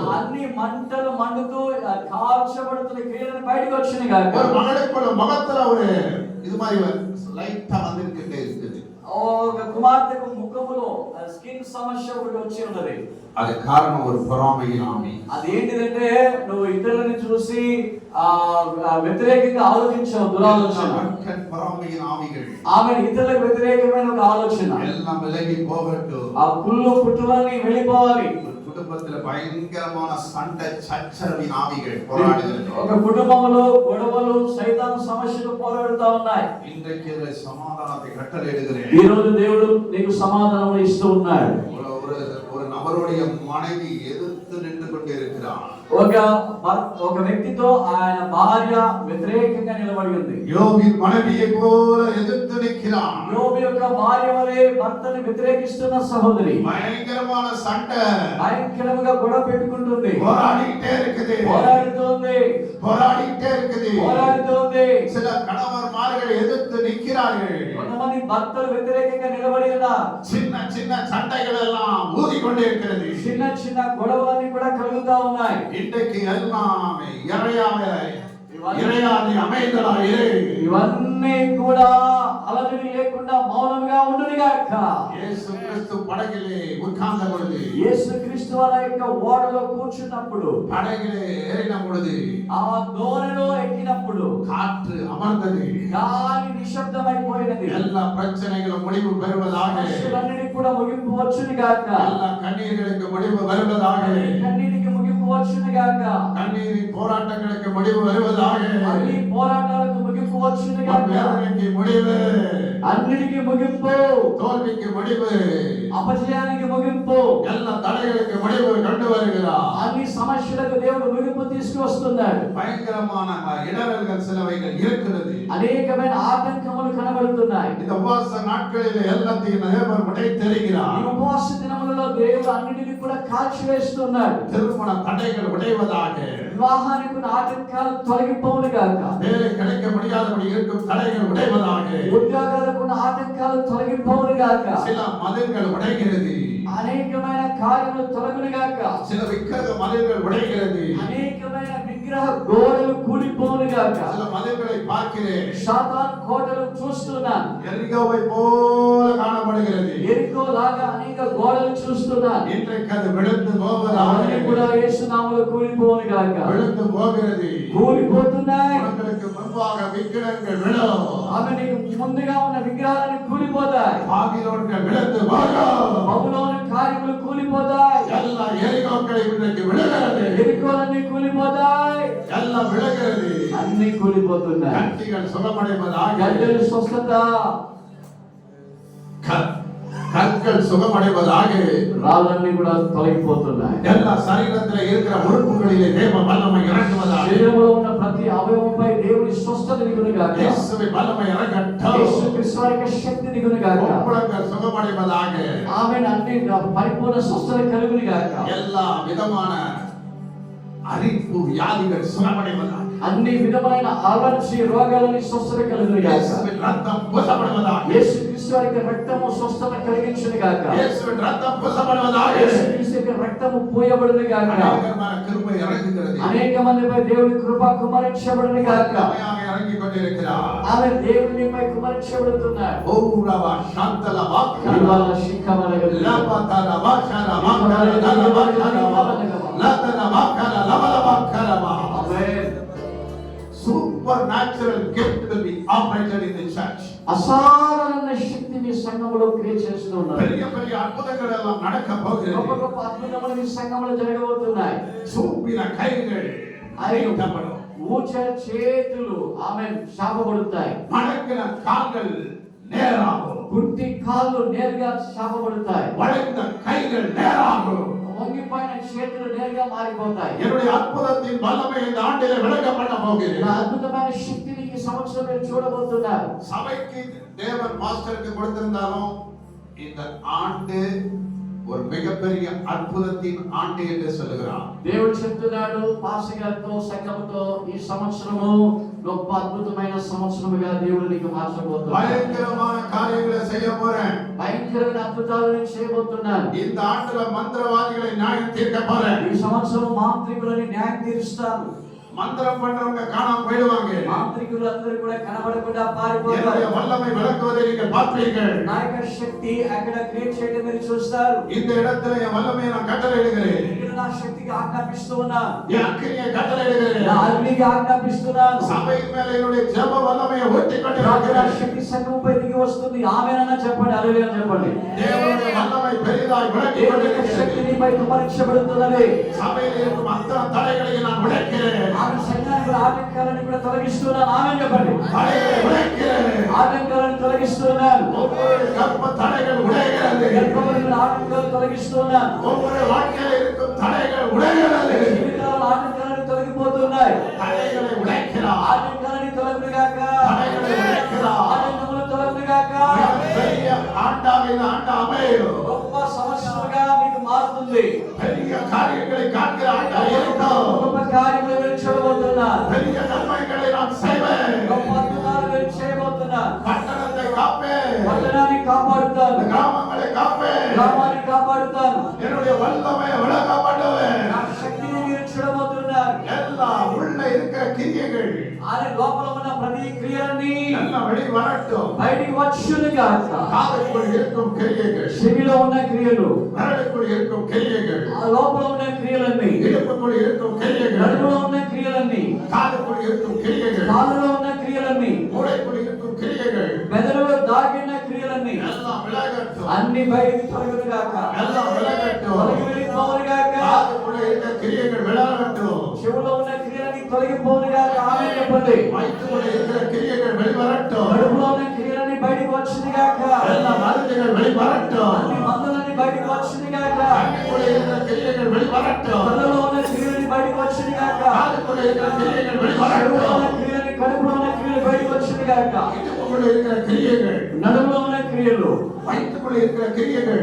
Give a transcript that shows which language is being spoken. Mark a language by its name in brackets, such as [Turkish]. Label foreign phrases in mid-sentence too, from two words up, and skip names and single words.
[Telugu] అన్ని మంటలు మండుతూ కాల్చబడుతున్న క్రియలను బయటకు వచ్చిన గాక [Tamil] ஒரு மகளுக்குள்ள முகத்துல ஒரு இது மாதிரி லைட்டா வந்துகிட்டே இருக்குது [Telugu] ఒక కుమార్తెకు ముఖములో స్కిన్ సమస్య ఒకటి వచ్చి ఉన్నది [Tamil] அது காரணம் ஒரு பொறாமையின் ஆவி [Telugu] అదేంటిదంటే నువ్వు ఇతరులని చూసి వ్యతిరేకంగా ఆలోచించావు దురాలోచన [Tamil] பொறாமையின் ஆவிகள் [Telugu] ఆమె ఇతరులకు వ్యతిరేకమైన ఒక ఆలోచన [Tamil] எல்லாம் விலகி போகட்டும் [Telugu] ఆ కుళ్ళు పుట్టులని వెళ్ళిపోవాలి [Tamil] குடும்பத்துல பயங்கரமான சண்டை சச்சரவின் ஆவிகள் போராடுகிறது [Telugu] ఒక కుటుంబంలో గొడవలు సైతాను సమస్యలు పోరాడుతా ఉన్నాయి [Tamil] இன்றைக்கு இதில் சமாதானத்தை கட்டளையிடுகிறேன் [Telugu] ఈ రోజు దేవుడు నీకు సమాధానం ఇస్తూ ఉన్నాడు [Tamil] ஒரு நபருடைய மனைவி எதிர்த்து நின்று கொண்டு இருக்கிறார் [Telugu] ఒక వ్యక్తితో ఆయన భార్య వ్యతిరేకంగా నిలబడి ఉంది [Tamil] யோபின் மனைவியை போல எதிர்த்து நிற்கிறான் [Telugu] యోబు యొక్క భార్య వలె భర్తని వ్యతిరేకిస్తున్న సహోదరి [Tamil] பயங்கரமான சண்டை [Telugu] భయంకరంగా గొడవ పెట్టుకుంటుంది [Tamil] போராடிட்டே இருக்குது [Telugu] పోరాడుతోంది [Tamil] சில கணவன்மார்கள் எதிர்த்து நிற்கிறார்கள் [Telugu] కొంతమంది భర్తలు వ్యతిరేకంగా నిలబడి ఉన్నారు [Tamil] சின்ன சின்ன சண்டைகள் எல்லாம் ஊதிக்கொண்டே இருக்கிறது [Telugu] చిన్న చిన్న గొడవలన్నీ కూడా కలుగుతా ఉన్నాయి [Tamil] இன்றைக்கு எல்லாம் இறையாதி அமைதலாயிரு [Telugu] ఇవన్నీ కూడా అలజడి లేకుండా మౌనంగా ఉండునిగాక యేసు క్రీస్తు పడగలే ఉత్థాన పొంది యేసు క్రీస్తు వారి యొక్క ఓడలో కూర్చున్నప్పుడు [Tamil] படகிலே ஏறின போது [Telugu] ఆ దోణిలో ఎక్కినప్పుడు [Tamil] காற்று அமர்ந்தது [Telugu] గాలి నిశ్శబ్దమైపోయినది [Tamil] எல்லா பிரச்சனைகளும் முடிவு பெறுவதாக [Telugu] సమస్యలన్నిటికీ కూడా ముగింపు వచ్చునిగాక [Tamil] எல்லா கண்ணீர்களுக்கு முடிவு வருவதாக [Telugu] కన్నీటికి ముగింపు వచ్చునిగాక [Tamil] கண்ணீரின் போராட்டங்களுக்கு முடிவு வருவதாக [Telugu] అన్ని పోరాటాలకు ముగింపు వచ్చునిగాక [Tamil] வேதனைக்கு முடிவு [Telugu] అన్నిటికీ ముగింపు [Tamil] தோல்விக்கு முடிவு [Telugu] అపజయానికి ముగింపు [Tamil] எல்லா தடைகளுக்கு முடிவு கொண்டு வருகிறார் [Telugu] అన్ని సమస్యలకు దేవుడు ముగింపు తీసుకువస్తున్నాడు [Tamil] பயங்கரமான இடரல்கள் சிலவைகள் இருக்கிறது [Telugu] అనేకమైన ఆటంకములు కనబడుతున్నాయి [Tamil] இந்த உபவாச நாட்களில் எல்லாத்தையும் தேவன் உடைத்தெறிகிறார் [Telugu] ఈ ఉపవాస దినములలో దేవుడు అన్నిటిని కూడా కాల్చివేస్తున్నాడు [Tamil] திருமண தடைகள் உடைவதாக [Telugu] వివాహానికి ఉన్న ఆటంకాలు తొలగిపోవును గాక. [Tamil] வேலை கிடைக்க முடியாதபடி இருக்கும் தடைகள் உடைவதாக. [Telugu] ఉద్యోగాలకు ఉన్న ఆటంకాలు తొలగిపోవును గాక. [Tamil] சில மதில்கள் உடைகிறது. [Telugu] అనేకమైన కార్యములు తొలగును గాక. [Tamil] சில விக்கிரக மதில்கள் உடைகிறது. [Telugu] అనేకమైన విగ్రహ గోడలు కూలిపోవును గాక. [Tamil] சில மதில்களை பார்க்கிறேன். [Telugu] సాతాను కోటలు చూస్తున్నాను. [Tamil] எரிகோவை போல காணப்படுகிறது. [Telugu] ఎరికో లాగా అనేక గోడలు చూస్తున్నాను. [Tamil] இன்றைக்கு அது விழுந்து போவதாக. [Telugu] అవన్నీ కూడా యేసు నామములో కూలిపోవును గాక. [Tamil] விழுந்து போகிறது. [Telugu] కూలిపోతున్నాయి. [Tamil] உங்களுக்கு முன்பாக விக்கிரகங்கள் விழும். [Telugu] ఆమె నీకు ముందుగా ఉన్న విగ్రహాలను కూలిపోతాయి. [Tamil] பாபிலோன்கள் விழுந்து போகும். [Telugu] బబులోను కార్యములు కూలిపోతాయి. [Tamil] எல்லா எரிகோக்களை இன்றைக்கு விழுகிறது. [Telugu] ఎరికోలన్నీ కూలిపోతాయి. [Tamil] எல்லாம் விழுகிறது. [Telugu] అన్ని కూలిపోతున్నాయి. [Tamil] கட்டிகள் சுகமடைவதாக. [Telugu] గడ్డలు స్వస్థత, [Tamil] கற்கள் சுகமடைவதாக. [Telugu] రాళ్ళన్నీ కూడా తొలగిపోతున్నాయి. [Tamil] எல்லா சரீரத்தில் இருக்கிற உறுப்புகளிலே தேவ வல்லமை இறங்குவதாக. [Telugu] శరీరంలో ఉన్న ప్రతి అవయవంపై దేవుని స్వస్థత దిగును గాక. [Tamil] இயேசுவின் வல்லமை இறங்கட்டும். [Telugu] యేసుక్రీస్తు వారి యొక్క శక్తి దిగును గాక. [Tamil] உப்புளங்கள் சுகமடைவதாக. [Telugu] ఆమేన్. అన్ని పరిపూర్ణ స్వస్థత కలుగును గాక. [Tamil] எல்லா விதமான அரிப்பு வியாதிகள் சுகமடைவதாக. [Telugu] అన్ని విధమైన అలర్జీ రోగాలని స్వస్థత కలుగును గాక. [Tamil] இயேசுவின் ரத்தம் பூசப்படுவதாக. [Telugu] యేసుక్రీస్తు వారి యొక్క రక్తము స్వస్థత కలిగించును గాక. [Tamil] இயேசுவின் ரத்தம் பூசப்படுவதாக. [Telugu] యేసుక్రీస్తు యొక్క రక్తము పోయబడును గాక. [Tamil] அநேகமான கிருபை இறங்குகிறது. [Telugu] అనేక మందిపై దేవుని కృప కుమ్మరించబడును గాక. [Tamil] வல்லமையாக இறங்கிக் கொண்டிருக்கிறார். [Telugu] ఆమె దేవునిపై కుమ్మరించబడుతున్నాడు. ஓ ரவா சாந்தல வாக்கல ఇవాళ శిఖమలగదు. லபதர வாஷர மாக்கல தல வாக்கல லதர வாக்கல லபல வாக்கல வா. ఆమేన్. [English] Supernatural gift will be operated in the church. [Telugu] అసాధారణ శక్తిని సంఘములో క్రియ చేస్తున్నారు. [Tamil] பெரிய பெரிய அற்புதங்கள் எல்லாம் நடக்க [Telugu] గొప్ప [Tamil] போகிறது. [Telugu] గొప్ప అద్భుతములు ఈ సంఘములో జరగబోతున్నాయి. [Tamil] சூப்பின கைகள் அழிக்கப்படும். [Telugu] ఊచ చేతులు ఆమేన్ శాపబడతాయి. [Tamil] மடக்கின கால்கள் நேராகும். [Telugu] గుంటి కాళ్ళు నేరుగా శాపబడతాయి. [Tamil] வளைந்த கைகள் நேராகும். [Telugu] వంగిపోయిన చేతులు నేరుగా మారిపోతాయి. [Tamil] என்னுடைய அற்புதத்தின் வல்லமை இந்த ஆண்டிலே விளக்கப்பட போகிறது. [Telugu] నా అద్భుతమైన శక్తిని ఈ సంవత్సరం మీరు చూడబోతున్నారు. [Tamil] சபைக்கு தேவன் மாஸ்டருக்கு கொடுத்திருந்தாலும் இந்த ஆண்டு ஒரு மிகப்பெரிய அற்புதத்தின் ஆண்டு என்று சொல்லுகிறார். [Telugu] దేవుడు చెప్తున్నాడు పాస్టర్ గారితో సంఘముతో ఈ సంవత్సరము గొప్ప అద్భుతమైన సంవత్సరముగా దేవుడు నీకు మార్చబోతున్నాడు. [Tamil] பயங்கரமான காரியங்களை செய்ய போறேன். [Telugu] భయంకరమైన అద్భుతాలను చేయబోతున్నాను. [Tamil] இந்த ஆண்டுல மந்திரவாதிகளை நியாயம் தீர்க்க போறேன். [Telugu] ఈ సంవత్సరం మాంత్రికులని న్యాయం తీరుస్తాను. [Tamil] மந்திரம் பண்றவங்க காணாம போயிடுவாங்க. [Telugu] మాంత్రికులు అందరూ కూడా కనబడకుండా [Tamil] என்னுடைய [Telugu] పారిపోతారు. [Tamil] வல்லமை விளக்குவதை நீங்கள் பார்ப்பீர்கள். [Telugu] నా యొక్క శక్తి అక్కడ క్రియేట్ చేయడం మీరు చూస్తారు. [Tamil] இந்த இடத்துல என் வல்லமையை நான் கட்டளையிடுகிறேன். [Telugu] ఇక్కడ నా శక్తికి ఆజ్ఞాపిస్తూ ఉన్నాను. [Tamil] என் அக்கினியை கட்டளையிடுகிறேன். [Telugu] నా అగ్నికి ఆజ్ఞాపిస్తున్నాను. [Tamil] சபையின் மேல என்னுடைய ஜெப வல்லமையை ஊற்றிக் [Telugu] నా [Tamil] கொண்டிருக்கிறேன். [Telugu] శక్తి సంఘంపై దిగి వస్తుంది. ఆమేనన్నా చెప్పండి, హల్లెలూయా చెప్పండి. [Tamil] தேவனுடைய வல்லமை பெரிதாய் விளக்கிக் [Telugu] దేవుని యొక్క [Tamil] கொண்டிருக்கிறது. [Telugu] శక్తి నీపై కుమ్మరించబడుతున్నది. [Tamil] சபையில் இருக்கும் அத்தனை தடைகளை நான் உடைக்கிறேன். [Telugu] ఆమె సంఘానికి ఆటంకాలను కూడా తొలగిస్తున్నాను. ఆమేన్ చెప్పండి. [Tamil] தடைகளை உடைக்கிறேன். [Telugu] ఆటంకాలను తొలగిస్తున్నాను. [Tamil] ஒவ்வொரு கர்ப்ப தடைகள் உடைகிறது. [Telugu] గర్భముల ఆటంకాలను తొలగిస్తున్నాను. [Tamil] ஒவ்வொரு வாழ்க்கையில் இருக்கும் தடைகள் உடைகிறது. [Telugu] జీవితాల ఆటంకాలను తొలగిపోతున్నాయి. [Tamil] தடைகளை உடைக்கிறார். [Telugu] ఆటంకాలను తొలగుగాక. [Tamil] தடைகளை உடைக்கிறார். [Telugu] ఆటంకములు తొలగుగాక. [Tamil] பெரிய ஆண்டாக இந்த ஆண்டு அமையும். [Telugu] గొప్ప సంవత్సరముగా మీకు మారుతుంది. [Tamil] பெரிய காரியங்களை காண்கிற ஆண்டாக இருக்கும். [Telugu] గొప్ప కార్యములు మీరు చూడబోతున్నారు. [Tamil] பெரிய நன்மைகளை நான் செய்வேன். [Telugu] గొప్ప అద్భుతాలు మీరు చేయబోతున్నారు. [Tamil] பட்டணத்தை காப்பேன். [Telugu] పట్టణాన్ని కాపాడుతాను. [Tamil] கிராமங்களை காப்பேன். [Telugu] గ్రామాన్ని కాపాడుతాను. [Tamil] என்னுடைய வல்லமை விளக்கப்படுவேன். [Telugu] నా శక్తిని మీరు చూడబోతున్నారు. [Tamil] எல்லா உள்ள இருக்கிற கிரியைகள் [Telugu] ఆయన లోపల ఉన్న ప్రతి క్రియలన్నీ [Tamil] எல்லாம் வெளி வரட்டும். [Telugu] బయటికి వచ్చునుగాక. [Tamil] காதுக்குள் இருக்கும் கிரியைகள், [Telugu] చెవిలో ఉన్న క్రియలు, [Tamil] விரலுக்குள் இருக்கும் கிரியைகள், [Telugu] ఆ లోపల ఉన్న క్రియలన్నీ, [Tamil] இடுப்புக்குள் இருக்கும் கிரியைகள், [Telugu] నడుములో ఉన్న క్రియలన్నీ, [Tamil] காதுக்குள் இருக்கும் கிரியைகள், [Telugu] కాలులో ఉన్న క్రియలన్నీ, [Tamil] மூளைக்குள் இருக்கும் கிரியைகள் [Telugu] మెదడులో దాగిన క్రియలన్నీ [Tamil] எல்லாம் விலகட்டும். [Telugu] అన్ని బయటికి తొలగునుగాక. [Tamil] எல்லாம் விலகட்டும். [Telugu] తొలగి వెళ్ళిపోవునుగాక. [Tamil] காதுக்குள்ள இருக்கிற கிரியைகள் விலகட்டும். [Telugu] చెవులో ఉన్న క్రియలన్నీ తొలగిపోవునుగాక. ఆమేన్ చెప్పండి. [Tamil] வயிற்றுக்குள்ள இருக்கிற கிரியைகள் வெளிவரட்டும். [Telugu] కడుపులో ఉన్న క్రియలన్నీ బయటికి వచ్చునుగాక. [Tamil] எல்லா மருந்துகள் வெளிவரட்டும். [Telugu] అన్ని మందులన్నీ బయటికి వచ్చునుగాక. [Tamil] கண்ணுக்குள்ள இருக்கிற கிரியைகள் வெளிவரட்டும். [Telugu] కళ్ళలో ఉన్న క్రియలన్నీ బయటికి వచ్చునుగాక. [Tamil] காதுக்குள்ள இருக்கிற கிரியைகள் [Telugu] చెవులో [Tamil] வெளிவரட்டும். [Telugu] ఉన్న క్రియలు, కడుపులో ఉన్న క్రియలు బయటికి వచ్చునుగాక. [Tamil] இடுப்புக்குள்ள இருக்கிற கிரியைகள், [Telugu] నడుములో ఉన్న క్రియలు, [Tamil] வயிற்றுக்குள்ள இருக்கிற கிரியைகள்,